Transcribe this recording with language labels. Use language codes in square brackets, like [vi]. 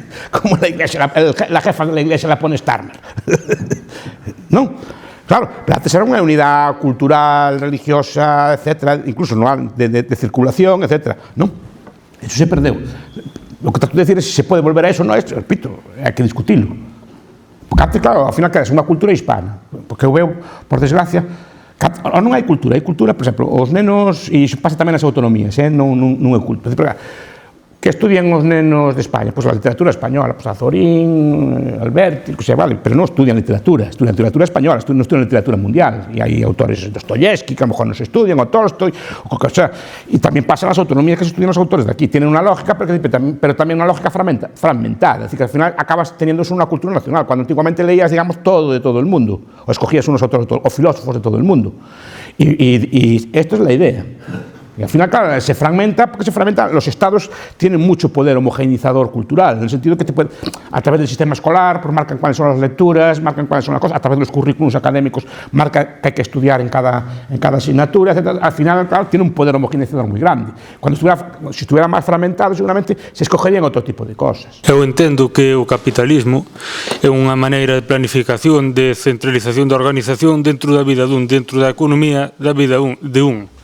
[es] Como la iglesia, la jefa de la iglesia la pone Starmer. [gl] Non? Claro, pero antes era unha unidade cultural, religiosa, etcétera, incluso de circulación, etcétera. Non? Eso se perdeu. [es] Lo que trato de decir es si se puede volver a eso, no, repito, [gl] hai que discutirlo. Porque antes, claro, ao final, é unha cultura hispana. Porque eu veo, por desgracia, non hai cultura, por exemplo, os nenos, e iso pasa tamén nas autonomías, non é cultura. Que estudian os nenos de España? Pois a literatura española, pois Azorín, Alberti, que se vale, pero non estudian literatura española, non estudian literatura mundial. E hai autores Dostoyevsky que [es] a lo mejor [gl] non se estudian, o Tolstoy, o que sea. E tamén pasan as autonomías que se estudian os autores de aquí. Tienen unha lógica, pero tamén unha lógica fragmentada. [es] Es decir, que al final acabas teniendo [gl] unha cultura nacional, [es] cuando antiguamente leías, digamos, todo de todo el mundo, o escogías unos autores, o filósofos de todo el mundo. Y esto es la idea. Y al final, claro, se fragmenta, porque se fragmenta, los estados tienen mucho poder homogeneizador cultural, en el sentido que te pueden, a través del sistema escolar, pues marcan cuáles son las lecturas, marcan cuáles son las cosas, a través de los currículos académicos, marca que hay que estudiar en cada asignatura, etc. Al final, claro, tiene un poder homogeneizador muy grande. Si estuviera más fragmentado, seguramente se escogerían otro tipo de cosas. [gl] Eu entendo que o capitalismo é unha maneira de planificación, de centralización da organización dentro da vida dun, dentro da economía da vida de un.